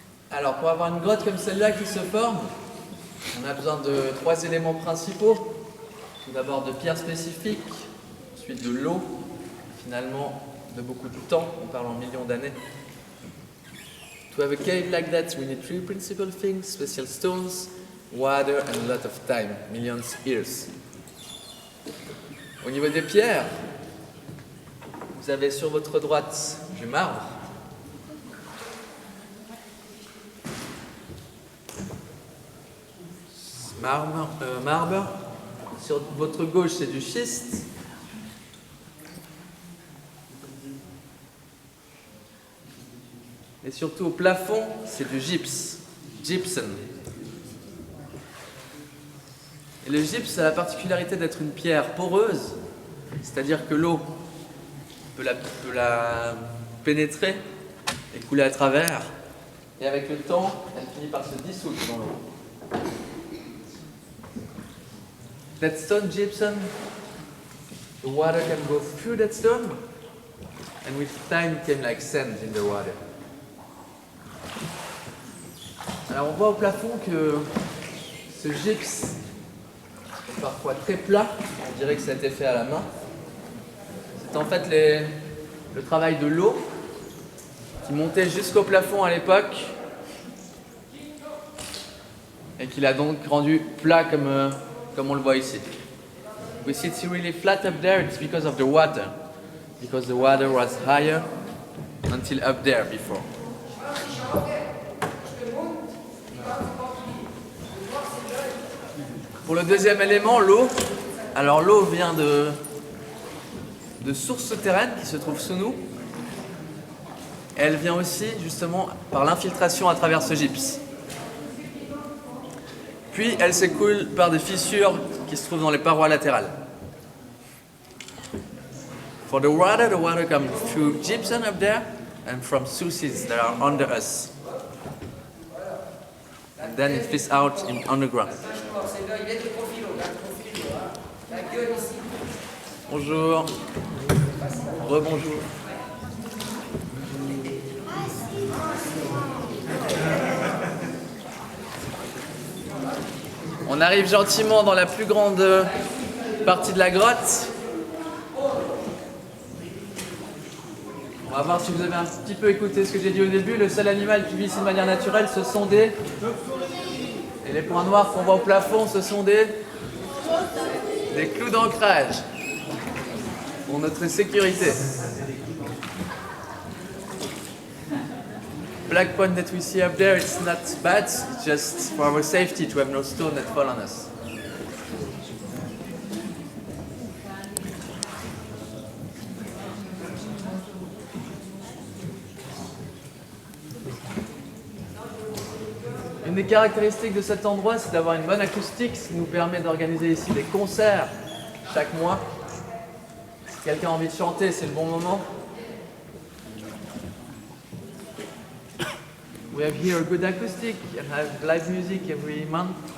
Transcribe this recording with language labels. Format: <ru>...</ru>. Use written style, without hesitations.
<fr>Alors pour avoir une grotte comme celle-là qui se forme, on a besoin de trois éléments principaux. Tout d'abord de pierres spécifiques, ensuite de l'eau, finalement de beaucoup de temps, on parle en millions d'années.</fr> <en>To have a cave like that, we need three principal things: special stones, water and a lot of time, millions years.</en> <fr>Au niveau des pierres, vous avez sur votre droite du marbre. Marbre. Sur votre gauche, c'est du schiste. Et surtout au plafond, c'est du gypse, gypsum. Et le gypse a la particularité d'être une pierre poreuse, c'est-à-dire que l'eau peut la pénétrer et couler à travers. Et avec le temps, elle finit par se dissoudre dans l'eau.</fr> <en>That stone gypsum, the water can go through that stone, and with time it came like sand in the water.</en> <fr>Alors on voit au plafond que ce gypse est parfois très plat, on dirait que ça a été fait à la main. C'est en fait le travail de l'eau qui montait jusqu'au plafond à l'époque et qui l'a donc rendu plat comme on le voit ici.</fr> <en>We see it's really flat up there, it's because of the water was higher until up there before.</en> <fr>Pour le deuxième élément, l'eau. Alors l'eau vient de sources souterraines qui se trouvent sous nous. Elle vient aussi justement par l'infiltration à travers ce gypse. Puis elle s'écoule par des fissures qui se trouvent dans les parois latérales.</fr> <en>For the water comes through gypsum up there and from sources that are under us. And then it fits out in underground.</en> <fr>Bonjour. Rebonjour. On arrive gentiment dans la plus grande partie de la grotte. On va voir si vous avez un petit peu écouté ce que j'ai dit au début. Le seul animal qui vit ici de manière naturelle, ce sont des... Et les points noirs qu'on voit au plafond, ce sont des clous d'ancrage pour notre sécurité.</fr> <en>Black point that we see up there, it's not bad, it's just for our safety to have no stone that fall on us.</en> <fr>Une des caractéristiques de cet endroit, c'est d'avoir une bonne acoustique, ce qui nous permet d'organiser ici des concerts chaque mois. Si quelqu'un a envie de chanter, c'est le bon moment.</fr> <en>We have here a good acoustic and have live music every month.</en>